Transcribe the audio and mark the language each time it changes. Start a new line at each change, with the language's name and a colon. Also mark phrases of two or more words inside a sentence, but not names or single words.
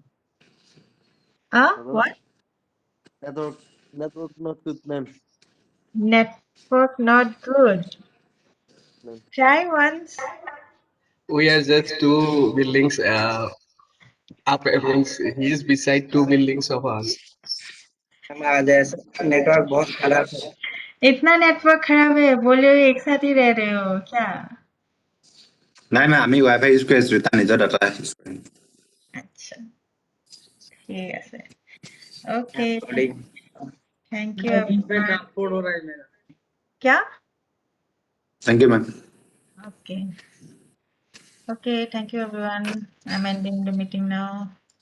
English: What? Network not good, ma'am. Network not good. Ma'am. Try once. We are just two buildings up. Means he is beside two buildings of us.
Hindi: मैम आज ऐसा नेटवर्क बहुत खराब है। इतना नेटवर्क खराब है, बोले एक साथ ही रह रहे हो क्या?
Assamese: নাই নাই আমি
English: WiFi use
Assamese: কৰি আছো তাৰ নিজৰ
English: data use
Assamese: কৰিম
Hindi: अच्छा, ठीक है।
English: ओके, सॉरी। thank you everyone. क्या? thank you ma'am Okay. Okay, thank you everyone. I'm ending the meeting now.